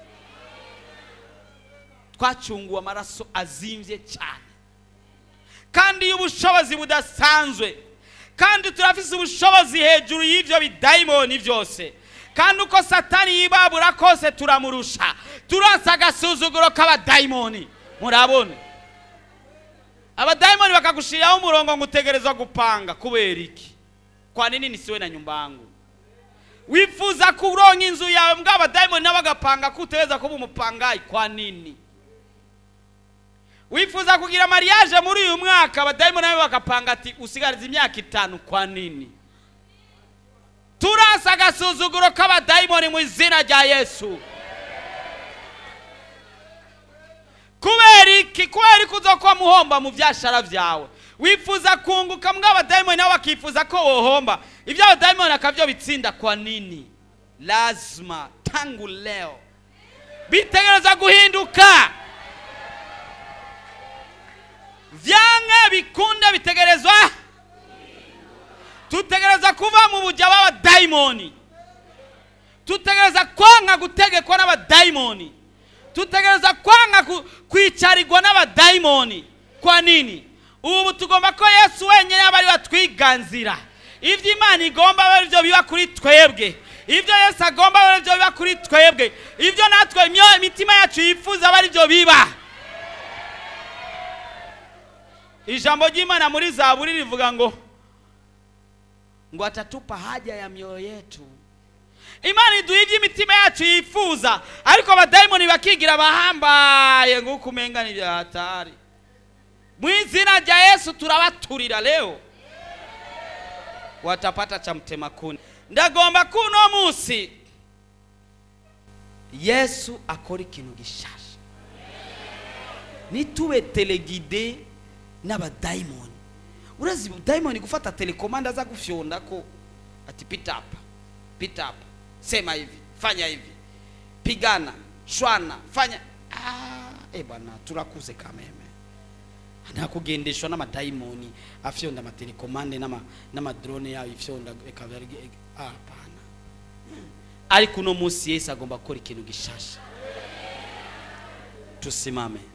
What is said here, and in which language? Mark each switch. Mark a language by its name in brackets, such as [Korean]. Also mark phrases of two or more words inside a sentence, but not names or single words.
[Rundi] Twacunguwe amaraso azimvye cyane, kandi y'ubushobozi budasanzwe, kandi turafise ubushobozi hejuru y'ivyo bidayimoni byose. Kandi uko Satani yibabura kose turamurusha, turansa agasuzuguro k'abadayimoni. Murabone abadayimoni bakagushiraho umurongo ngo utegerezwa gupanga. Kubera iki? [Swahili] Kwa nini nisiwe na nyumba yangu? [Rundi] Wifuza kuronka inzu yawe, mbwa abadayimoni nabagapanga kutegereza kuba umupangayi. [Swahili] Kwa nini? [Rundi] Wifuza kugira mariage muri uyu mwaka, abadayimoni nabo bakapanga ati usigariza imyaka 5. [Swahili] Kwa nini? [Rundi] Turasa agasuzuguro k'abadayimoni mu izina rya Yesu. Kubera iki? Kubera kuzokuba muhomba mu byashara byawe. Wifuza kunguka, mbwa abadayimoni nabo bakifuza ko wohomba. Ibyo abadayimoni akavyo bitsinda. [Swahili] Kwa nini? Lazima tangu leo [Rundi] bitegereza guhinduka. Vyange bikunde bitegerezwa. Tutegereza kuva mu buja b'abadayimoni. Tutegereza kwanga gutegekwa n'abadayimoni. Tutegereza kwanga kwicarirwa n'abadayimoni. [Swahili] Kwa nini? [Rundi] Ubu tugomba ko Yesu wenyine abari batwiganzira. Ivyo Imana igomba bari byo biba kuri twebwe. Ivyo Yesu agomba bari byo biba kuri twebwe. Ivyo natwe imitima yacu yifuza bari byo biba. Ijambo ry'Imana muri Zaburi rivuga ngo [Swahili] atatupa haja ya mioyo yetu. [Rundi] Imana iduha ivyo imitima yacu yifuza, ariko abadayimoni bakigira bahambaye ngo kumenga ni bya hatari. Mu izina rya Yesu turabaturira leo, [Swahili] watapata cha mtema kuni. [Rundi] Ndagomba kuno musi Yesu akora ikintu gishasha. Nitube telegide n'abadayimoni. Urazi dayimoni gufata telekomanda za gufyonda ko ati [Swahili] pita hapa, sema hivi, fanya hivi, pigana, shwana, fanya. [Rundi] Bwana turakuze kameme. Anakugendeshwa n'amadayimoni afyonda amatelekomande n'amadrone yawe ifyonda ekabari. [Swahili] Hapana. [Rundi] Ariko uno munsi Yesu agomba gukora ikintu gishasha. [Swahili] Tusimame.